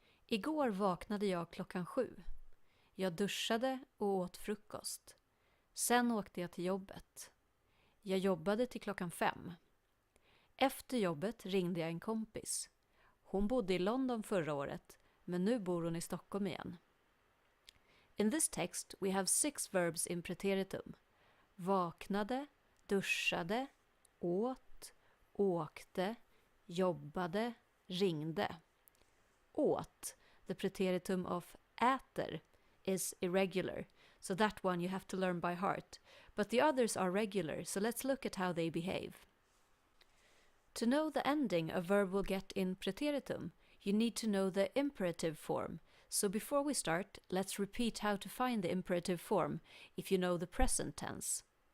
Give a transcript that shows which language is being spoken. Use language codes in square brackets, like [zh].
[sv] Igår vaknade jag klockan 7. Jag duschade och åt frukost. Sen åkte jag till jobbet. Jag jobbade till klockan 5. Efter jobbet ringde jag en kompis. Hon bodde i London förra året, men nu bor hon i Stockholm igen. [en] In this text we have 6 verbs in preteritum. [sv] Vaknade, duschade, åt, åkte, jobbade, ringde. [en] Åt, the preteritum of äter, is irregular, so that one you have to learn by heart, but the others are regular, so let's look at how they behave. To know the ending a verb will get in preteritum, you need to know the imperative form, so before we start, let's repeat how to find the imperative form if you know the present tense.